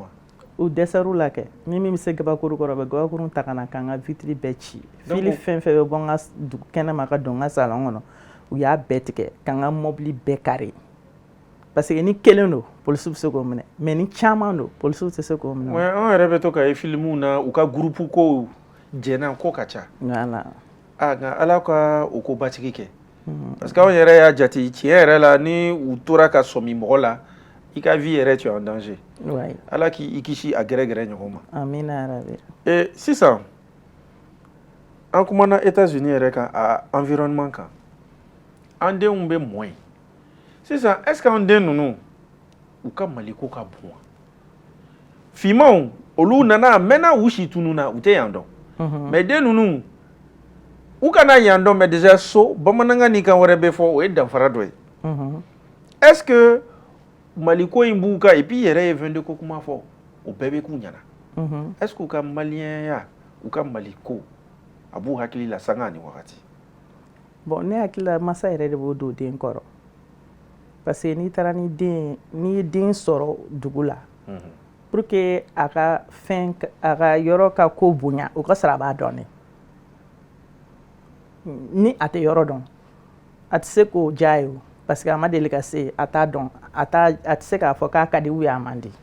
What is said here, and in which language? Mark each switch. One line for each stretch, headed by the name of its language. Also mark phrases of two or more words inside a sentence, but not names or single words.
Bambara: u dɛsɛr'u la kɛ ni min bɛ se gabakuru kɔrɔ u bɛ gabakuru ta ka na k'an ka vitre bɛɛ ci fili fɛn fɛn bɛ bɔ n ka kɛnɛma ka don n ka salon kɔnɔ u y'a bɛɛ tigɛ k'an ka mobili bɛɛ kare
French: parce que
Bambara: ni kelen don polisiw bɛ se k'o minɛ mais ni caman don polisiw tɛ se k'o minɛ an yɛrɛ bɛ to ka ye filimuw na u ka groupe kow jɛnna ko ka ca voilà nka ala ka o ko batigi kɛ
French: parce que
Bambara: anw yɛrɛ y'a jate tiɲɛ yɛrɛ la ni u tora ka sɔmi mɔgɔ la i ka vie yɛrɛ
French: tu es en danger
Bambara: ala k'i kisi a gɛrɛgɛrɛ ɲɔgɔn ma amina yarabi sisan an kumana États-Unis yɛrɛ kan a environnement kan an denw bɛ mɔ yen sisan
French: est-ce que
Bambara: an den ninnu u ka maliko ka bon wa finmanw olu nana a mɛnna u si tunun na u tɛ yan dɔn mais den ninnu u kana yan dɔn
French: mais déjà
Bambara: so bamanankan ni kan wɛrɛ bɛ fɔ o ye danfara dɔ ye
French: est-ce que
Bambara: maliko in b'u kan
French: et puis
Bambara: yɛrɛ ye 22 ko kuma fɔ o bɛɛ bɛ k'u ɲɛna
French: est-ce que
Bambara: u ka maliyɛnya u ka maliko a b'u hakili la sanga ni wagati bon ne hakili la masa yɛrɛ de b'o don den kɔrɔ
French: parce que
Bambara: n'i taara n'i ye den sɔrɔ dugu la
French: pour que
Bambara: a ka yɔrɔ ka ko bonya o ka sɔrɔ a b'a dɔn ne ni a tɛ yɔrɔ dɔn a tɛ se k'o diya ye o
French: parce que
Bambara: a ma deli ka se a t'a dɔn a tɛ se k'a fɔ k'a ka di
French: ou bien
Bambara: a man di